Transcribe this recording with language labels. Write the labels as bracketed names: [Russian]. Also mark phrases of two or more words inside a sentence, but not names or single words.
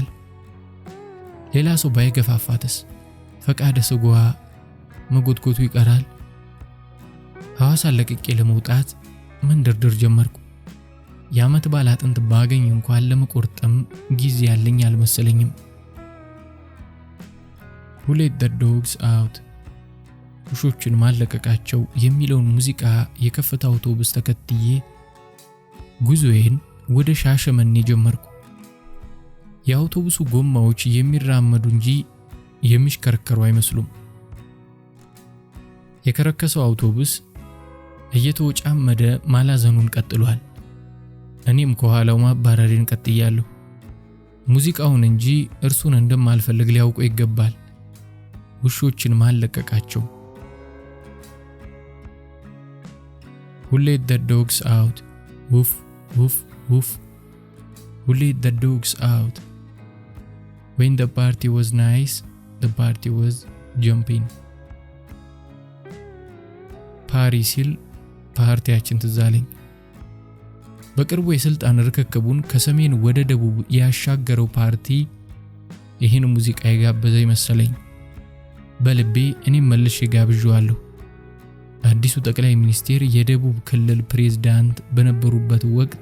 [Amharic] ሌላ ሰው ባይገፋፋትስ? ፈቃደ ስጋዋ መጎትጎቱ ይቀራል። ሐዋሳን ለቅቄ ለመውጣት መንደርደር ጀመርኩ። የዓመት በዓል አጥንት ባገኝ እንኳን ለመቆርጠም ጊዜ ያለኝ አልመሰለኝም። [English] Who let the dogs out? [Amharic] ውሾችን ማለቀቃቸው የሚለውን ሙዚቃ የከፈተ አውቶቡስ ተከትዬ ጉዞዬን ወደ ሻሸመኔ ጀመርኩ። የአውቶቡሱ ጎማዎች የሚራመዱ እንጂ የሚሽከረከሩ አይመስሉም። የከረከሰው አውቶቡስ እየተወጫመደ ማላዘኑን ቀጥሏል። እኔም ከኋላው ማባረሬን ቀጥያለሁ። ሙዚቃውን እንጂ እርሱን እንደማልፈልግ ሊያውቁ ይገባል። ውሾችን ማለቀቃቸው። [English] Who let the dogs out? Woof, woof, woof. Who let the dogs out? When the party was nice, the party was jumping. [Amharic] ፓሪሲል ፓርቲያችን ትዛለኝ። በቅርቡ የስልጣን ርክክቡን ከሰሜን ወደ ደቡብ ያሻገረው ፓርቲ ይህን ሙዚቃ የጋበዘ ይመስለኝ። በልቤ እኔም መልሼ ጋብዣለሁ። አዲሱ ጠቅላይ ሚኒስቴር የደቡብ ክልል ፕሬዝዳንት በነበሩበት ወቅት